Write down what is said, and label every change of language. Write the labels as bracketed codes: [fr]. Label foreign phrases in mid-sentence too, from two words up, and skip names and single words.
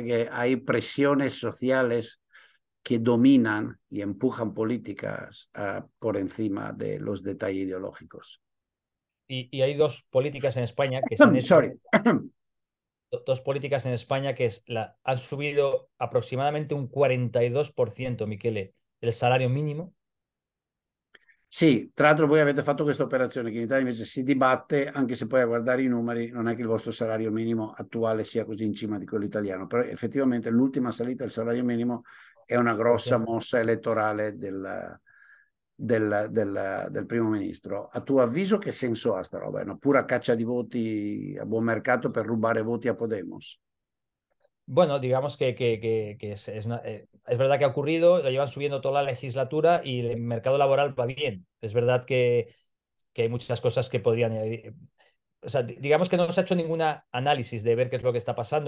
[es] final dice que hay presiones sociales que dominan y empujan políticas por encima de los detalles ideológicos. Y hay dos políticas en España que se han hecho, Sorry. dos políticas en España que han subido aproximadamente un 42%, Michele, el salario mínimo. [it] Sì, tra l'altro voi avete fatto questa operazione che in Italia invece si dibatte, anche se poi a guardare i numeri non è che il vostro salario minimo attuale sia così in cima di quello italiano, però effettivamente l'ultima salita del salario minimo è una grossa mossa elettorale del primo ministro. A tuo avviso che senso ha sta roba? È una pura caccia di voti a buon mercato per rubare voti a Podemos? [es] Bueno, digamos que es verdad que ha ocurrido, lo llevan subiendo toda la legislatura y el mercado laboral va bien. Es verdad que hay muchas cosas que podrían... o sea, digamos que no se ha hecho ningún análisis de ver qué es lo que está pasando.